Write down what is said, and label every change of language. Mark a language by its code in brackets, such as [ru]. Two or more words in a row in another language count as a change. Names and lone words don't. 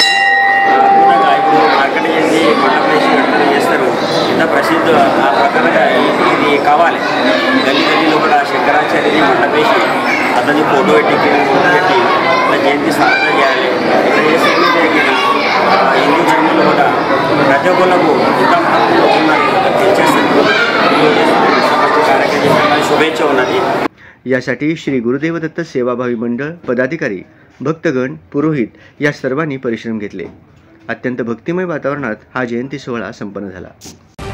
[te] అద్భుతంగా ఇప్పుడు మార్కెట్ చేసి మండపేసి చేస్తారు, ఇంత ప్రసిద్ధి ఆ ప్రకారంగా ఇది కావాలి। గల్లీ గల్లీలో కూడా శంకరాచార్యని మండపేసి అతని ఫోటో పెట్టి ఇట్లా జయంతి స్వాగతం చేయాలి। ఇట్లా చేసి హిందూ ధర్మంలో కూడా ప్రతి ఒక్కళ్ళకు ఇంత మహత్వం ఉన్నారు తెలిసేస్తారు। [mr] शुभेच्छा होणार। यासाठी श्री गुरुदेव दत्त सेवाभावी मंडळ, पदाधिकारी, भक्तगण, पुरोहित या सर्वांनी परिश्रम घेतले। अत्यंत भक्तिमय वातावरणात हा जयंती सोहळा संपन्न झाला।